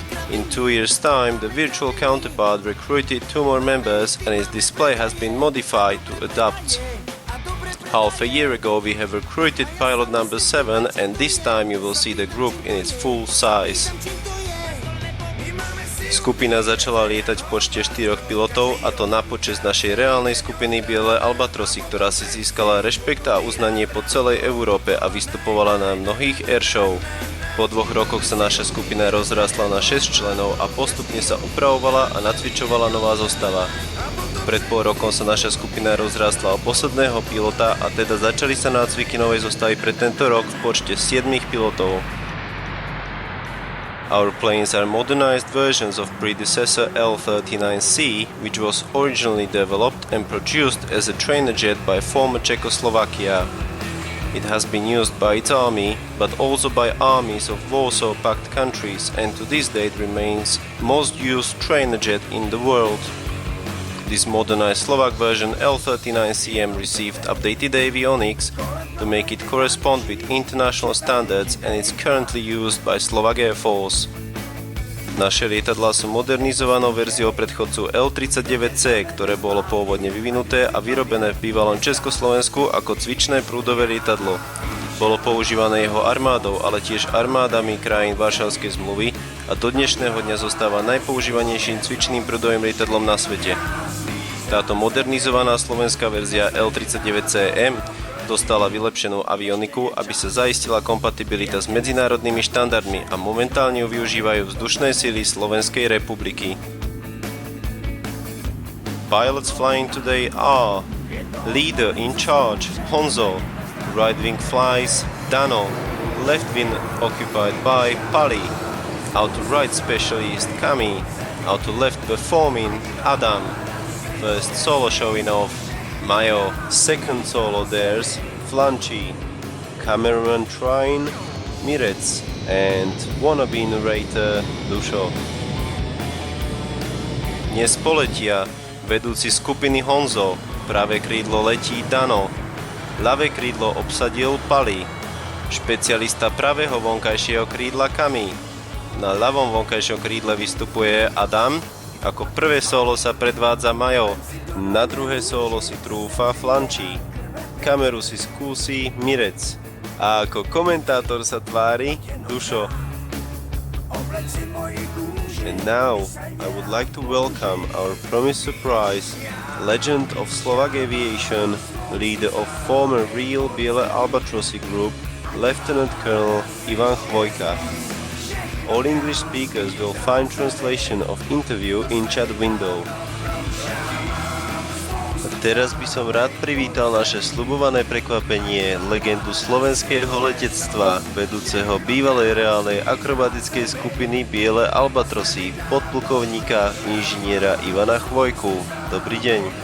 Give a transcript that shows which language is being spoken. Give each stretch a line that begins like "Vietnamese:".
English: In 2 years' time, the virtual counterpart recruited 2 more members and its display has been modified to adapt. Half a year ago we have recruited pilot number 7 and this time you will see the group in its full size.
Slovak: Skupina začala lietať v počte 4 pilotov a to na počesť našej reálnej skupiny Biele Albatrosy, ktorá si získala rešpekt a uznanie po celej Európe a vystupovala na mnohých airshow. Po 2 rokoch sa naša skupina rozrastla na 6 členov a postupne sa upravovala a nacvičovala nová zostava. Pred pol rokom sa naša skupina rozrastla o posledného pilota a teda začali sa nácviky novej zostavy pre tento rok v počte 7 pilotov.
English: Our planes are modernized versions of predecessor L-39C, which was originally developed and produced as a trainer jet by former Czechoslovakia. It has been used by its army, but also by armies of Warsaw Pact countries and to this date remains most used trainer jet in the world. This modernized Slovak version L-39CM received updated avionics to make it correspond with international standards and is currently used by Slovak Air Force.
Slovak: Naše lietadlá sú modernizovanou verziou predchodcu L-39C, ktoré bolo pôvodne vyvinuté a vyrobené v bývalom Československu ako cvičné prúdové lietadlo. Bolo používané jeho armádou, ale tiež armádami krajín Varšavskej zmluvy a do dnešného dňa zostáva najpoužívanejším cvičným prúdovým lietadlom na svete. Táto modernizovaná slovenská verzia L-39CM dostala vylepšenú avioniku, aby sa zaistila kompatibilita s medzinárodnými štandardmi a momentálne ju využívajú vzdušné sily Slovenskej republiky.
English: Pilots flying today are leader in charge Honzo, right wing flies Dano, left wing occupied by Pali, auto right specialist Kami, auto left performing Adam. First solo showing off Majo, second solo there's Flanchi, cameraman Trine, Mirec and wannabe narrator Dušo.
Slovak: Dnes poletia vedúci skupiny Honzo, pravé krídlo letí Dano, ľavé krídlo obsadil Pali, špecialista pravého vonkajšieho krídla Kami, na ľavom vonkajšom krídle vystupuje Adam. Ako prvé solo sa predvádza Majo, na druhé solo si trúfa Flanči, kameru si skúsi Mirec a ako komentátor sa tvári Dušo.
English: And now I would like to welcome our promised surprise, legend of Slovak aviation, leader of former Real Biele Albatrosy Group, Lieutenant Colonel Ivan Chvojka. All English speakers will find translation of interview in chat window.
Slovak: A teraz by som rád privítal naše sľubované prekvapenie, legendu slovenského letectva, vedúceho bývalej reálnej akrobatickej skupiny Biele Albatrosy, podplukovníka inžiniera Ivana Chvojku. Dobrý deň.